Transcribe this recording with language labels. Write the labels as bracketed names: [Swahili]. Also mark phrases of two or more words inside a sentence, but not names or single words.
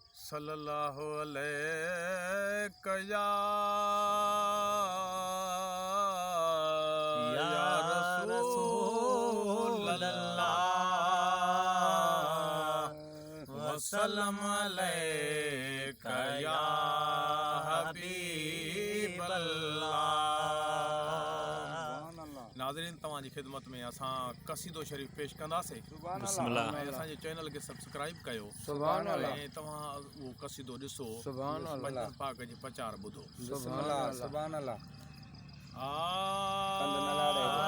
[Arabic] صلی اللہ علیہ یا، یا یا رسول رسول اللہ، اللہ، وسلم علیک یا حبیب اللہ۔ اللہ۔ [Sindhi] ناظرین، توهان جي خدمت ۾ اسان قصيدو شريف پيش ڪنداسين۔ [Arabic] سبحان الله. بسم الله. [Sindhi] ۽ اسان جي چينل کي سبسڪرائيب ڪيو. [Arabic] سبحان الله. [Sindhi] ۽ توهان اهو قصيدو ڏسو. [Arabic] سبحان الله. [Sindhi] پنجن پاڪ جي پرچار ٻڌو. [Arabic] سبحان الله، سبحان الله. [Sindhi] آ، ڪند نه لاڙي.